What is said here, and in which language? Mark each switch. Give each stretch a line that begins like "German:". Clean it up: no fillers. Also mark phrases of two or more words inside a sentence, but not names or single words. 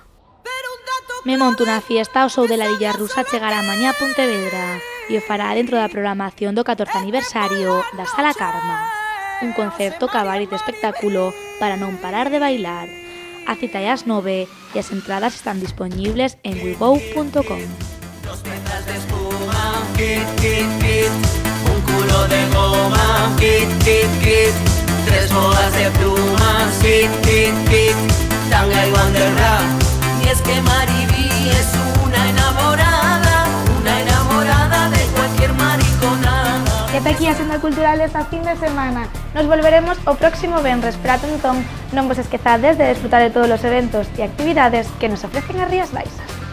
Galician: Me monto unha fiesta ao show de La Dilla Rusa chegará mañá a Pontevedra e o fará dentro da programación do 14 aniversario da Sala Karma. Un concerto cabaret de espectáculo para non parar de bailar. A cita é ás 9 e as entradas están disponibles en wego.com.
Spanish: 2 metros de espuma, kit, kit, kit. Un culo de goma, kit, kit, kit. 3 bodas de plumas, kit, kit, kit. Tanga y banderra. Y es que Mariví es una enamorada de cualquier mariconada.
Galician: E ata aquí a senda cultural desta fin de semana. Nos volveremos o próximo venres, pero entón non vos esquezades de desfrutar de todos os eventos e actividades que nos ofrecen as Rías Baixas.